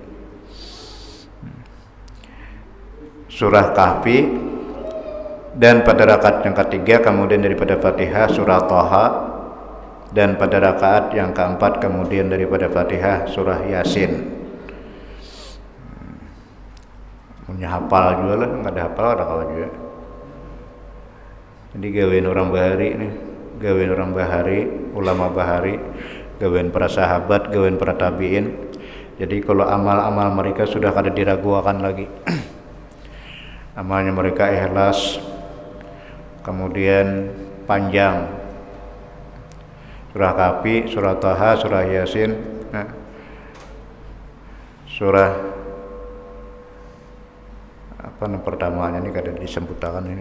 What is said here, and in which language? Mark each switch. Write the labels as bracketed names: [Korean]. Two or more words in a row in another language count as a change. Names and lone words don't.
[Indonesian] Surah Kahfi, dan pada rakaat yang ketiga kemudian daripada Fatihah surah Thaha, dan pada rakaat yang keempat kemudian daripada Fatihah surah Yasin. [Banjar] Punya hafal juga lah, nggak ada hafal ada kawan juga. Jadi gawean orang bahari nih, gawean orang bahari, ulama bahari, gawean para sahabat, gawean para tabiin. Jadi kalau amal-amal mereka sudah kada diragukan lagi. Amalnya mereka ikhlas, kemudian panjang. Surah Kahfi, surah Thaha, surah Yasin, surah apa pertamanya ini kada disebutkan ini.